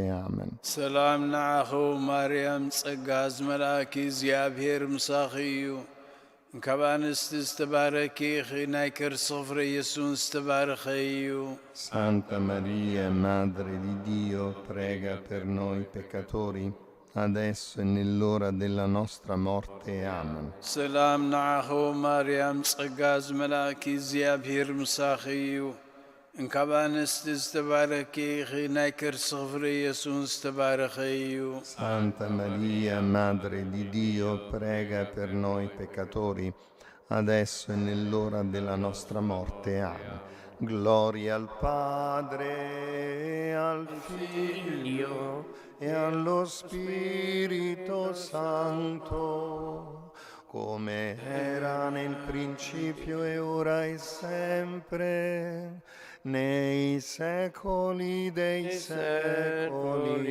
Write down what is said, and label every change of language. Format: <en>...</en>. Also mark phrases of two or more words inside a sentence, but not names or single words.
<it>Amen.</it> <ti>ሰላም ንዓኽዎ ማርያም ጸጋ ዝመልአኪ እግዚኣብሔር ምሳኺ እዩ እንካብ ኣንስቲ ዝተባረኪ ኢኺ ናይ ክርስቶስ ፍሬ ኢየሱስ ዝተባረኸ እዩ።</ti> <it>Santa Maria, Madre di Dio, prega per noi peccatori, adesso e nell'ora della nostra morte. Amen.</it> <ti>ሰላም ንዓኽዎ ማርያም ጸጋ ዝመልአኪ እግዚኣብሔር ምሳኺ እዩ እንካብ ኣንስቲ ዝተባረኪ ኢኺ ናይ ክርስቶስ ፍሬ ኢየሱስ ዝተባረኸ እዩ።</ti> <it>Santa Maria, Madre di Dio, prega per noi peccatori, adesso e nell'ora della nostra morte. Amen. Gloria al Padre, al Figlio e allo Spirito Santo, come era nel principio e ora e sempre, nei secoli dei secoli.</it>